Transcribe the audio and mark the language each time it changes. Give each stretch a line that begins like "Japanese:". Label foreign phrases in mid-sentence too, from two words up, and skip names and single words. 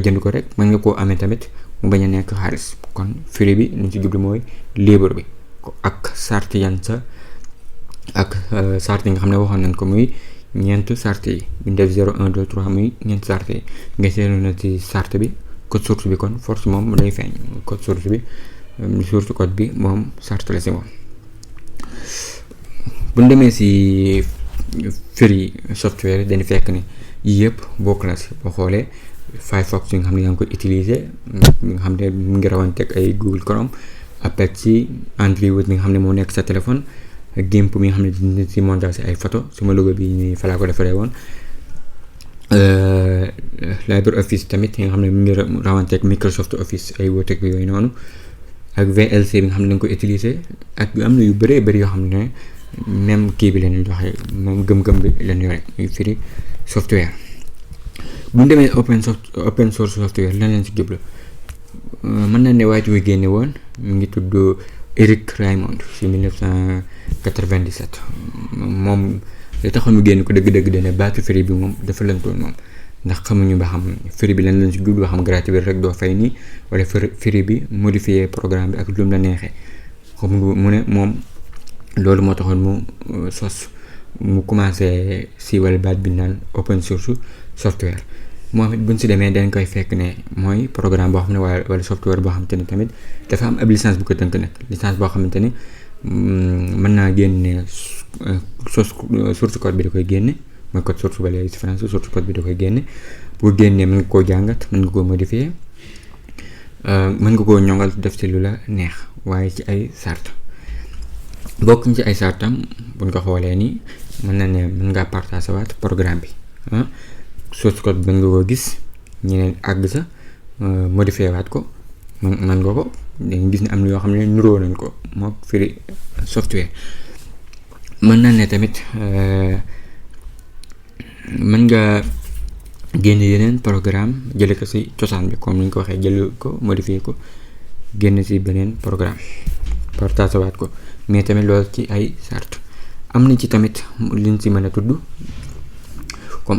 Wolof: jënd ko rek mën nga koo amee tamit mu bañ a nekk xaalis kon free bi liñ ci jublu mooy libre bi ak sart yan sa ak sart yi nga xam ne waxoon nañ ko muy ñeent sart yi bu ñu def 0 1 2 3 muy ñeent sart yi nga seetlu na ci sart bi
French: code source
Wolof: bi kon force moom day feeñ
French: code source
Wolof: bi
English: source code
Wolof: bi moom sart la si moom. bu ñu demee si
English: free software
Wolof: dañu fekk ne yii yëpp bokk na si boo xoolee Firefox yi nga xam ne yaa ngi koy utiliser nga xam ne mu ngi rawanteeg ay Google Chrome Apache Android bi nga xam ne moo nekk sa téléphone GIMP mi nga xam ne dina si montage si ay photo sama logo bi nii fa laa ko defaree woon LibreOffice tamit nga xam ne mu ngi rawanteeg Microsoft Office ay wooteeg yooyu noonu ak VLC bi nga xam ne dañ koy utiliser ak am na yu bëree bëri yoo xam ne même kii bi leen joxe même gëm-gëm bi leen yore muy free software. bu ñu demee
English: open source software
Wolof: lan leen si jublu mën na ne waajur wi génne woon mu ngi tudd Eric Raymond si 1997 moom li taxoon mu génn ko dëgg-dëgg dane baatu free bi moom dafa lëntoon moom ndax xamuñu ba xam free bi lan lañ si jublu ba xam gratuit bi rek doo fay nii wala free bi
French: modifier programme
Wolof: bi ak lu mu la neexee xam nga mu ne moom loolu moo taxoon mu mu commencé siiwal baat bi naan
English: open source software
Wolof: moom it buñ si demee dañ koy fekk ne mooy programme boo xam ne wala software boo xamante ne tamit dafa am ab licence bu ko tënk nag licence boo xamante ne mën naa génne
English: source code
Wolof: bi da koy génne mooy
French: code source
Wolof: ba léegi si français
English: source code
Wolof: bi da koy génne bu génnee mën nga koo jàngat mën nga koo modifier mën nga koo ñongal def si lu la neex waaye ci ay sart bokk ci ay sartam buñ ko xoolee nii mën na ne mën ngaa partager waat programme bi
English: source code
Wolof: mën nga koo gis ñeneen àgg sa modifier waat ko mën nga ko dañu gis ne am na yoo xam ne nuroo nañ ko moo
English: free software
Wolof: mën na ne tamit mën nga génne yeneen programme jële ko ci cosaan bi comme ni ñu ko waxee jël ko modifier ko génne ci beneen programme partager waat ko mais tamit loolu ci ay sart am na ci tamit liñ ci mën a tudd comme